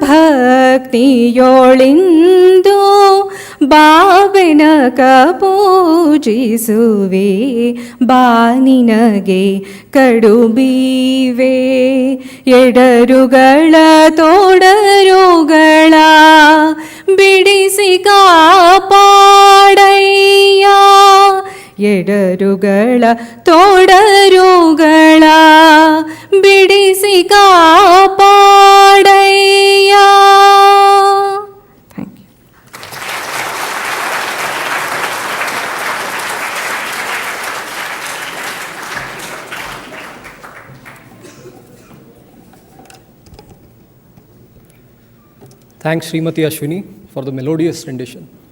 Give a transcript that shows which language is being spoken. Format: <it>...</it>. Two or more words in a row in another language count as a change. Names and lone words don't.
<kn>ಭಕ್ತಿಯೊಳಿಂದು ಬಾಬೆನಕ ಪೂಜಿಸುವೆ ಬಾನಿನಗೆ ಕಡುಬೀವೆ ಎಡರುಗಳ ತೋಡರುಗಳ ಬಿಡಿಸಿ ಕಾಪಾಡಯ್ಯ ಎಡರುಗಳ ತೋಡರುಗಳ ಬಿಡಿಸಿ ಕಾಪಾಡಯ್ಯ.</kn> <en>Thank you. Thanks, Srimati Ashwini, for the melodious rendition.</en>